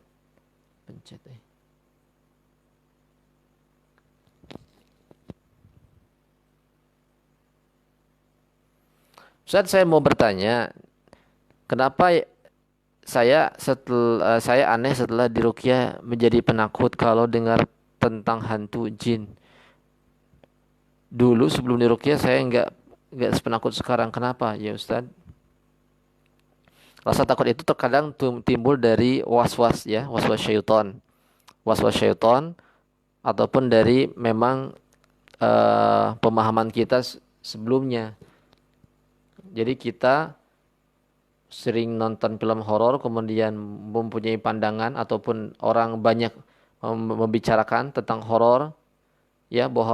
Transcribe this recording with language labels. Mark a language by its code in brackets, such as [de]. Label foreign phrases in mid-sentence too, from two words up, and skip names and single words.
[id] Pencet Ustaz, saya mau bertanya, kenapa saya aneh setelah diruqyah menjadi penakut kalau dengar tentang hantu jin. Dulu sebelum diruqyah saya enggak sepenakut sekarang. Kenapa ya Ustaz? Rasa takut itu terkadang timbul dari was-was ya, was-was syaitan. Was-was syaitan ataupun dari memang pemahaman kita sebelumnya. Jadi kita sering nonton film horor kemudian mempunyai pandangan ataupun orang banyak membicarakan tentang horor ya bahwa